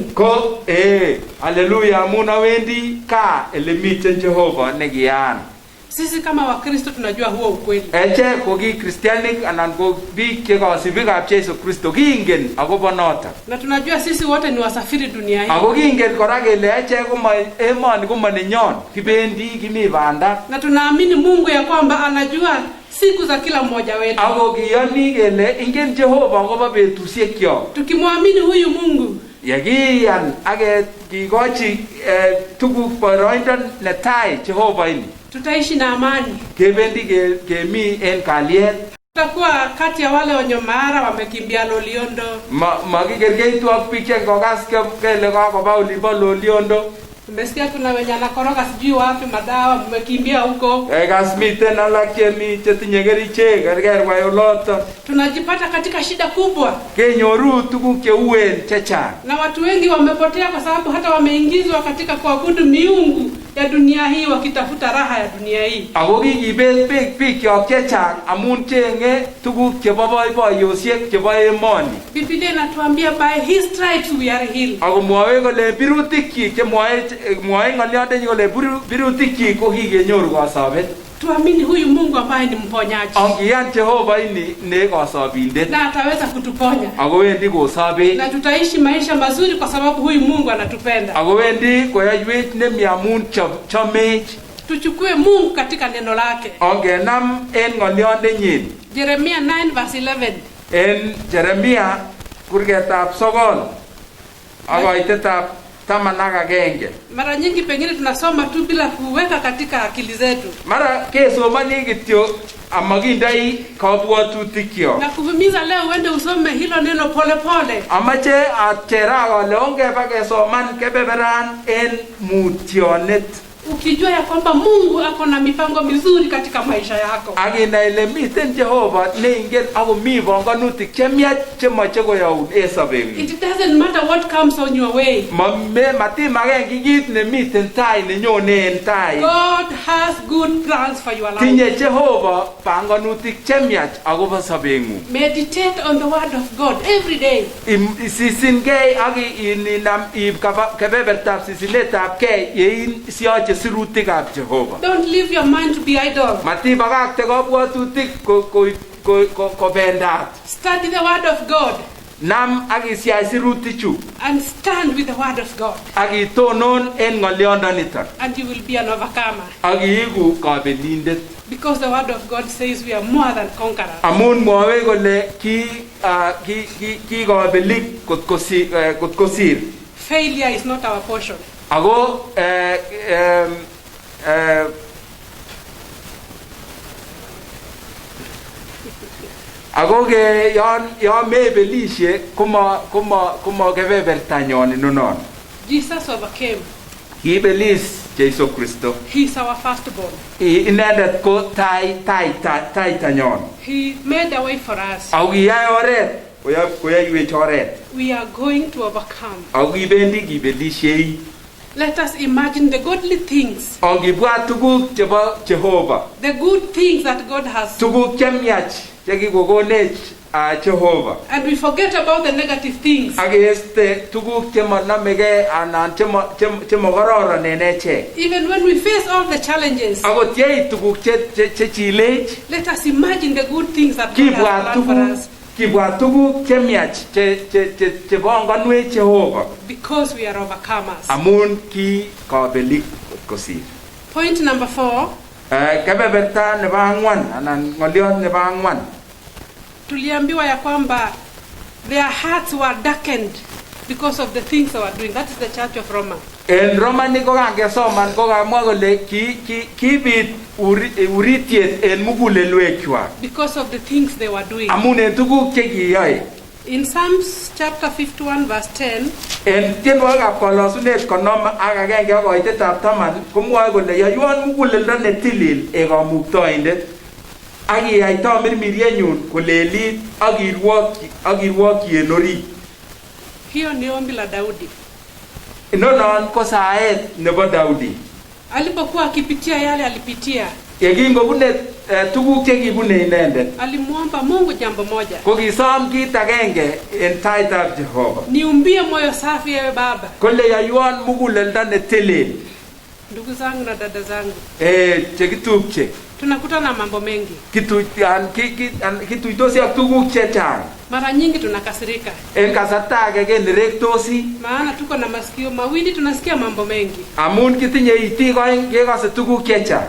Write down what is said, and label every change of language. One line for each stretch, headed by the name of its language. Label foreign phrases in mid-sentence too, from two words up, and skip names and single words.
Kalenjin: Ko haleluya, amun awendi ka elemiten Jehova nekiyaan.
Swahili: Sisi kama Wakristo tunajua huo ukweli.
Kalenjin: Eche ko ki Christianic anan ko biik chekasibikab Jesu Kristo kiingen akobo noto.
Swahili: Na tunajua sisi wote ni wasafiri dunia hii.
Kalenjin: Ako kiingen kora kele eche ko emoni ko manenyon, kibendi kimi banda.
Swahili: Na tunaamini Mungu ya kwamba anajua siku za kila mmoja wetu.
Kalenjin: Ako kiyoni kele ingen Jehova akobo betusiekyok.
Swahili: Tukimwamini huyu Mungu,
Kalenjin: yakiyan ake kikochi tuguk boroindo netai Jehova ini,
Swahili: tutaishi na amani.
Kalenjin: Kebendi kemi en kalyet.
Swahili: Tutakuwa kati ya wale wenye mara wamekimbia Loliondo.
Kalenjin: Makikerkeitu ak biik chekokas kele kakoba olimbo Loliondo.
Swahili: Umesikia kuna wenye anakoroga sijui wapi madawa mmekimbia huko.
Kalenjin: Miten alak chetinye kerichek kerker wayoloto.
Swahili: Tunajipata katika shida kubwa.
Kalenjin: Kenyoru tuguk cheuen chechang.
Swahili: Na watu wengi wamepotea kwa sababu hata wameingizwa katika kuabudu miungu ya dunia hii wakitafuta raha ya dunia hii.
Kalenjin: Ako kikibet biik chechang amun chenge tuguk chebo boiboiyosiek chebo emoni.
Swahili: Biblia inatuambia
English: by his stripes we are healed.
Kalenjin: Ako mwoe kole birutikyik mwoe ng'oliondenyi kole birutikyik ko kikenyoru kasabet.
Swahili: Tuamini huyu Mungu ambaye ni mponyaji.
Kalenjin: Angiyan Jehova ini ne kasabindet.
Swahili: Na ataweza kutuponya.
Kalenjin: Ako wendi kosabe.
Swahili: Na tutaishi maisha mazuri kwa sababu huyu Mungu anatupenda.
Kalenjin: Ako wendi koyaiwech nemiamun chomech.
Swahili: Tuchukue Mungu katika neno lake.
Kalenjin: Angenam en ng'oliondenyin.
English: Jeremia 9 verse 11.
Kalenjin: En Jeremia kurgetab 9 akoitetab 11.
Swahili: Mara nyingi pengine tunasoma tu bila kuweka katika akili zetu.
Kalenjin: Mara kesomani kityo amakindai kabwatutikyo.
Swahili: Na kuhimiza leo uende usome hilo neno pole pole.
Kalenjin: Amache achera kole ongeba kesoman kebeberan en mutyonet.
Swahili: ukijua ya kwamba Mungu ako na mipango mizuri katika maisha yako.
Kalenjin: Aginai ile miten Jehova ne ingen ako mi bongonutik chemiach chemoche koyaun en sobeng'ung.
English: It doesn't matter what comes on your way.
Kalenjin: Matimaken kit nemiten tai nenyone en tai.
English: God has good plans for your life.
Kalenjin: Tinye Jehova banganutik chemiach akobo sobeng'ung.
English: Meditate on the word of God every day.
Kalenjin: Sisingei ak inam kebebertab sisinetabgei yein siyoche sirutikab Jehova.
English: Don't leave your mind to be idle.
Kalenjin: Matibakakte kabwatutik kobendat.
English: Study the word of God
Kalenjin: Nam ak isyai sirutichu
English: and stand with the word of God,
Kalenjin: ak itonon en ng'olyondoniton
English: and you will be an overcomer.
Kalenjin: ak iigu kabelindet.
English: Because the word of God says we are more than conquerors.
Kalenjin: Amun mwowe kole ki kabelik kot kosir.
English: Failure is not our portion.
Kalenjin: Ako ako ke yon mebelishe komo kebebertanyon inonon.
English: Jesus overcame.
Kalenjin: Kibelis Jesu Kristo.
English: He is our firstborn.
Kalenjin: Inendet ko taitanyon.
English: He made a way for us.
Kalenjin: Ako kiyai oret koyaiwech oret.
English: We are going to overcome.
Kalenjin: Ako kibendi kibelishei.
English: Let us imagine the godly things.
Kalenjin: Ako kibwat tuguk chebo Jehova.
English: The good things that God has.
Kalenjin: Tuguk chemiach chekikokonech Jehova.
English: And we forget about the negative things.
Kalenjin: Ageste tuguk chemanamege anan chemokororon en echek.
English: Even when we face all the challenges,
Kalenjin: Akot yeit tuguk chechilech,
English: let us imagine the good things that God has planned for us.
Kalenjin: Kibwat tuguk chemiach chebongonwech Jehova.
English: Because we are overcomers.
Kalenjin: Amun ki kabelik kosir.
English: Point number 4.
Kalenjin: Kebeberta nebo ang'wan anan ng'olyot nebo ang'wan.
Swahili: Tuliambiwa ya kwamba
English: their hearts were darkened because of the things they were doing. That is the church of Roma.
Kalenjin: En Romani kokangesoman kokamwa kole kibit uritiet en mugulelwekwak.
English: Because of the things they were doing.
Kalenjin: Amun en tuguk chekiyoe.
English: In Psalms chapter 51 verse 10,
Kalenjin: en tienwogikab kolosunet konom ak agenge ak koitetab 10 komwoe kole yoywon muguleldo netilil en kamuktoindet ak iyai tamirmiryenyun kolelit ak irwokyi en orit.
Swahili: hiyo ni ombi la Daudi.
Kalenjin: Inonon ko saet nebo Daudi.
Swahili: Alipokuwa akipitia yale alipitia,
Kalenjin: Yekingobune tuguk chekibune inendet,
Swahili: alimuomba Mungu jambo moja.
Kalenjin: ko kisom kit agenge en taitab Jehova.
Swahili: Niumbie moyo safi ewe Baba.
Kalenjin: Kole yoywon muguleldo netilil.
Swahili: Ndugu zangu na dada zangu,
Kalenjin: chekitupche.
Swahili: tunakutana mambo mengi.
Kalenjin: Kituitosi ak tuguk chechang.
Swahili: Mara nyingi tunakasirika.
Kalenjin: En kasarta age kenerektosi.
Swahili: Maana tuko na masikio mawili, tunasikia mambo mengi.
Kalenjin: Amun kitinye itik oeng kekose tuguk chechang.